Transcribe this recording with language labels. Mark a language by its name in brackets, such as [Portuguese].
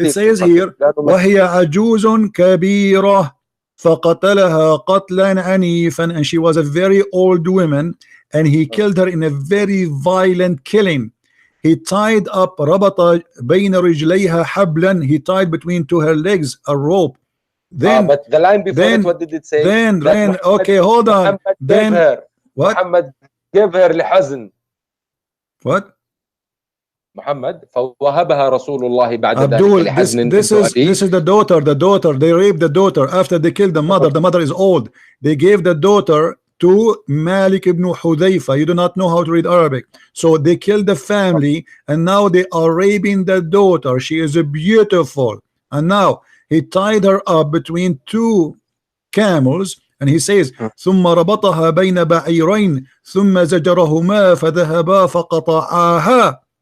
[English] It says here, [Arabic] وهي عجوز كبيرة فقتلها قتلا عنيفا, [English] and she was a very old woman and he killed her in a very violent killing. He tied up [Arabic] ربط بين رجليها حبلا, [English] he tied between to her legs a rope. Then but the line before it, what did it say? Then okay, hold on. Then what? Muhammad gave her لحزن. What? [Arabic] Muhammad فوهبها رسول الله بعد [English] Abdul, [Arabic] ذلك لحزن. [English] this is the daughter. They raped the daughter after they killed the mother. The mother is old. They gave the daughter to Malik ibn Hudayfa. You do not know how to read Arabic, so they killed the family, and now they are raping the daughter. She is beautiful, and now he tied her up between two camels, and he says [Arabic] ثم ربطها بين بعيرين ثم زجرهما فذهبا فقطعاها.